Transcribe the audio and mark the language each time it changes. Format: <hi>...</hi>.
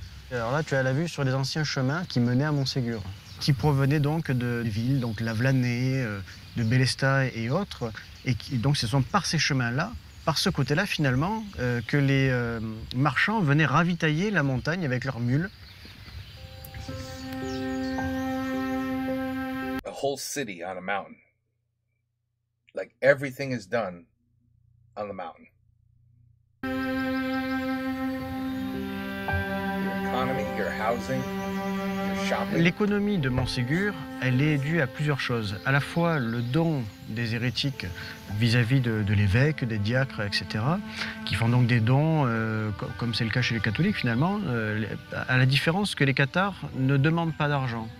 <fr>Alors là, tu as la vue sur les anciens chemins qui menaient à Montségur, qui provenaient donc de villes, donc Lavelanet, de Bélestat et autres. Et donc ce sont par ces chemins-là, par ce côté-là, finalement, que les marchands venaient ravitailler la montagne avec leurs mules.</fr> <en>A whole city on a mountain. Like everything is done on the mountain. Your economy, your housing, your shopping.</en> <fr>L'économie de Montségur, elle est due à plusieurs choses. À la fois le don des hérétiques vis-à-vis de l'évêque, des diacres, etc., qui font donc des dons, comme c'est le cas chez les catholiques finalement, à la différence que les cathares ne demandent pas d'argent.</fr>